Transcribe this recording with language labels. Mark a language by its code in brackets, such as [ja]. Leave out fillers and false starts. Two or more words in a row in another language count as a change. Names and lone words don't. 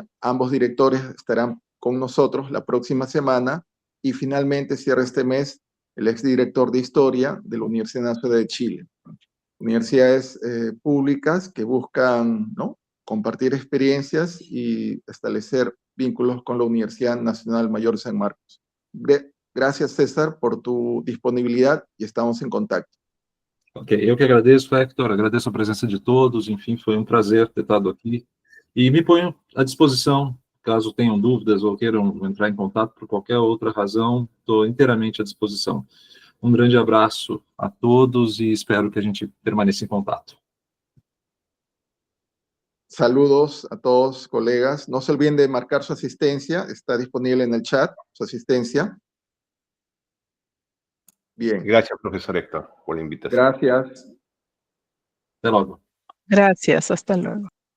[es] Ambos directores estarán con nosotros la próxima semana y finalmente cierra este mes el exdirector de Historia de la Universidad Nacional de Chile. universidades públicas que buscan, ¿no?, compartir experiencias y establecer vínculos con la Universidad Nacional Mayor San Marcos. Gracias, César, por tu disponibilidad [pt] e estamos em contacto. Ok, eu que agradeço, Hector, agradeço a presença de todos, enfim, foi um prazer ter estado aqui, e me ponho à disposição, caso tenham dúvidas ou queiram entrar em contato por qualquer outra razão, estou inteiramente à disposição. Um grande abraço a todos e espero que a gente permaneça em contato. [es] Saludos a todos, colegas. No se olviden de marcar su asistencia, está disponible en el chat, su asistencia. Bien. Gracias, profesor Héctor, por la invitación. Gracias. [pt] Até logo. [es] Gracias, hasta luego.